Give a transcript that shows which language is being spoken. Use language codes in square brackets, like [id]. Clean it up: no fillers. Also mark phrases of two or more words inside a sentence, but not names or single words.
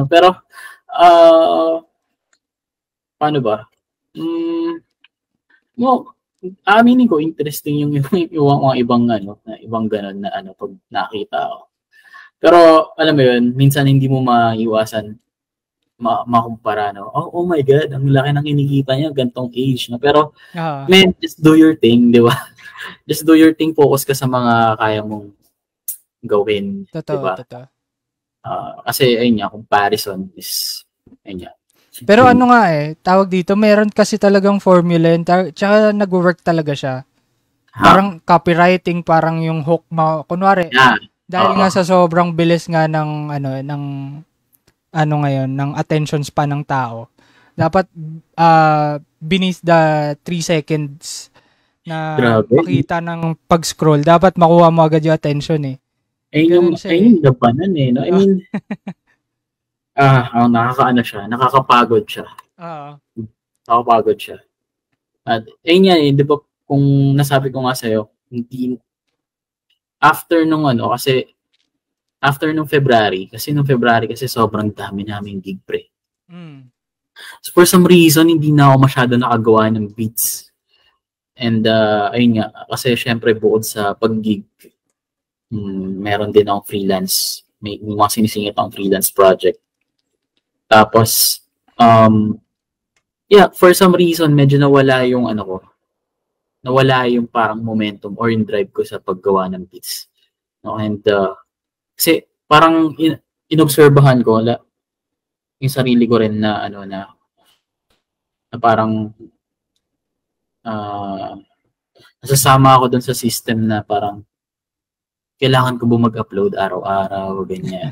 [tl] Pero paano ba aminin ko interesting yung mga ibang ibang ganon na pag nakita ko. Pero alam mo yun, minsan hindi mo maiwasan makumpara [en] oh my god, [tl] ang laki ng kinikita niya gantong age no. [en] Pero man, just do your thing, [tl] di ba? [en] Just do your thing, [tl] focus ka sa mga kaya mong gawin. Totoo, diba? Totoo. Kasi ayun nga, [en] comparison is [tl] ayun nga. Pero tawag dito, meron kasi talagang formula yun, tsaka nag-work talaga siya. Parang copywriting, parang yung hook mo, kunwari, dahil nga sa sobrang bilis nga ng ng [en] attention span [tl] ng tao, dapat [en] beneath the 3 seconds [tl] na makita ng pag-scroll, dapat makuha mo agad yung attention eh. Ayun yung labanan eh. No? [en] I mean, [tl] nakakapagod siya. Nakakapagod siya. At ayun yan eh, di ba kung nasabi ko nga sa'yo, hindi, after nung February, kasi sobrang dami namin gig pre. [en] So for some reason, [tl] hindi na ako masyado nakagawa ng beats. And ayun nga, kasi syempre bukod sa pag-gig, meron din akong freelance. May mga sinisingit akong [en] freelance project. [tl] Tapos, [en] for some reason, [tl] medyo nawala yung nawala yung parang [en] momentum or [tl] yung drive ko sa paggawa ng beats. No? And kasi parang inobserbahan ko yung sarili ko rin na na parang nasasama ako dun sa system na parang kailangan ko mag-upload araw-araw, ganyan.